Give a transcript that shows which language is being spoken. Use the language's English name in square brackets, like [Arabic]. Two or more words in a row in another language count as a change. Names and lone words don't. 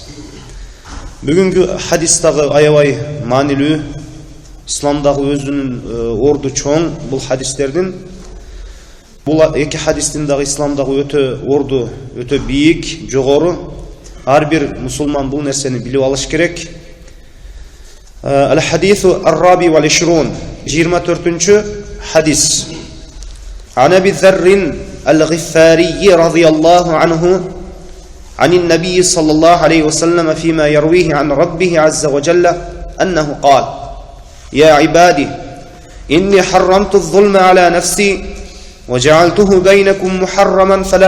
[Kyrgyz] Бүгүнкү хадис дагы аябай маанилүү, исламдагы өзүнүн орду чоң бул хадистердин. Бул эки хадистин дагы исламдагы өтө орду, өтө бийик, жогору. Ар бир мусулман бул нерсени билип алыш керек. [Arabic] الحديث الرابع وال 24-чү хадис. عن أبي ذر الغفاري رضي الله عنه عن النبي صلى الله عليه وسلم فيما يرويه عن ربه عز وجل أنه قال يا عبادي إني حرمت الظلم على نفسي وجعلته بينكم محرما